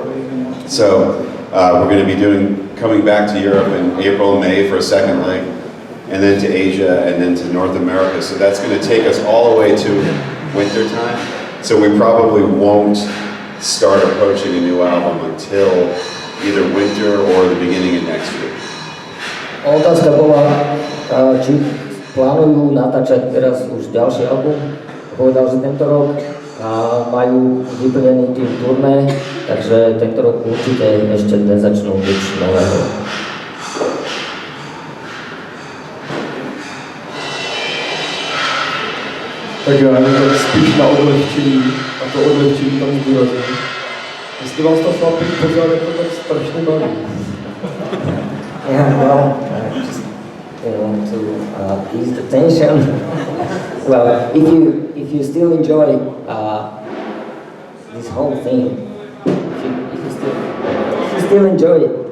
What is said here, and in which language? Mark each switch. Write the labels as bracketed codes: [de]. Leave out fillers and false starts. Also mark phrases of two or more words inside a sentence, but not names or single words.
[en] So we're going to be coming back to Europe in April and May for a second leg, and then to Asia, and then to North America. So that's going to take us all the way to winter time. So we probably won't start approaching a new album until either winter or the beginning of next year. [sk] Otázka bola, či plánujú natáčať teraz už ďalší album. Povedal, že tento rok majú vyplnený tým turné, takže tento rok určite ešte nezačnú nič nového. [cs] Tak já jenom spíš na odlehčení, a to odlehčení tam zdůrazním. Jestli vás to chlapí pořád, je to tak strašně baví. [en] Yeah, well, just, to ease the tension. Well, if you still enjoy this whole thing, if you still enjoy it.